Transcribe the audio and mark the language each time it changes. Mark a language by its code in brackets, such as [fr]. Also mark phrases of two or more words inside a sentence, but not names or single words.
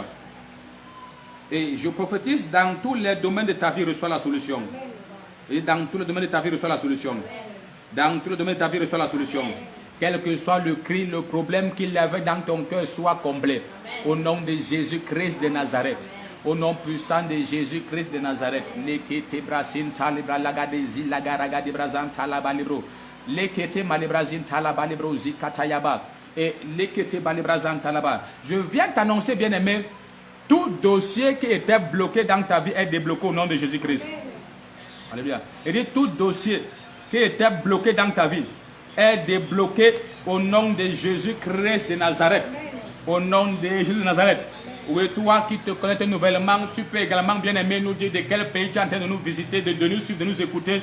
[fr] Et je prophétise dans tous les domaines de ta vie, reçois la solution. Et dans tous les domaines de ta vie, reçois la solution. Dans tous les domaines de ta vie, reçois la solution. Quel que soit le cri, le problème qu'il y avait dans ton cœur, soit comblé. Au nom de Jésus-Christ de Nazareth. Au nom puissant de Jésus-Christ de Nazareth. Lekete brasin talibra lagade zilagaraga de brazan talabalibro. Lekete malibrazin talabalibro zikatayaba. Et lekete balibrazan talaba. Je viens t'annoncer, bien-aimé, tout dossier qui était bloqué dans ta vie est débloqué au nom de Jésus-Christ. Alléluia. Et dit tout dossier qui était bloqué dans ta vie est débloqué au nom de Jésus-Christ de Nazareth. Au nom de Jésus de Nazareth. Oui, toi qui te connais nouvellement, tu peux également, bien aimé, nous dire de quel pays tu es en train de nous visiter, de nous suivre, de nous écouter.